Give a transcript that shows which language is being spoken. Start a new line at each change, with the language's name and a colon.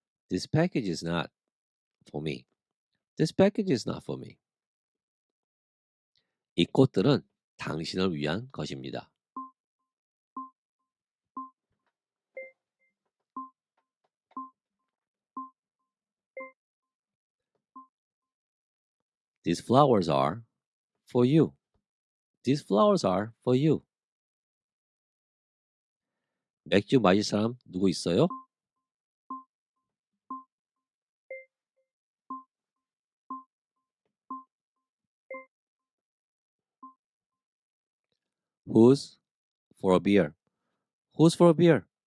English: This package is not for me. This package is not for me.
Korean: 이 꽃들은 당신을 위한 것입니다.
English: These flowers are for you. These flowers are for you.
Korean: 맥주 마실 사람 누구 있어요?
English: Who's for a beer? Who's for a beer?